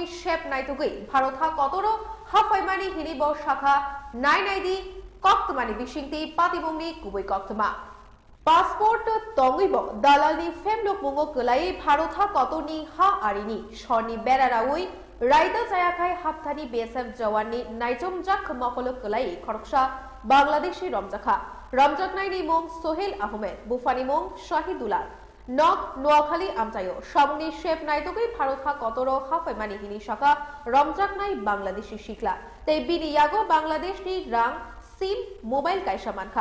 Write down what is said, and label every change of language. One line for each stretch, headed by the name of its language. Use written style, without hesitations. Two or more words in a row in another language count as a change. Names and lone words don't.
Kok Borok: শেপ নাইতুগৈ ভারতহা কতরো হাফাইমানি হিনিব শাখা নাইনাইদি কক্তমানি বিশিংতি পাতিবংনি কুবৈ কক্তমা পাসপোর্ট তঙ্গইব দালানি ফেমলো পুঙ্গ কলাই ভারতহা কতনি হা আরিনি সরনি বেরারাউই রাইদা জায়াখাই হাফথানি বিএসএফ জওয়াননি নাইজমজাক মকল কলাই খরকসা বাংলাদেশি রমজাখা রমজাকনাইনি মং সোহেল আহমেদ বুফানি মং শাহিদুলার নক নোয়াখালী আমতায়ো সামনি শেপ নাইতগৈ ভারতহা কতরো হাফাইমানি হিনি শাখা রমজাকনাই বাংলাদেশি শিকলা তাই বিনিয়াগো বাংলাদেশনি রাং সিম মোবাইল কাইসা মানখা।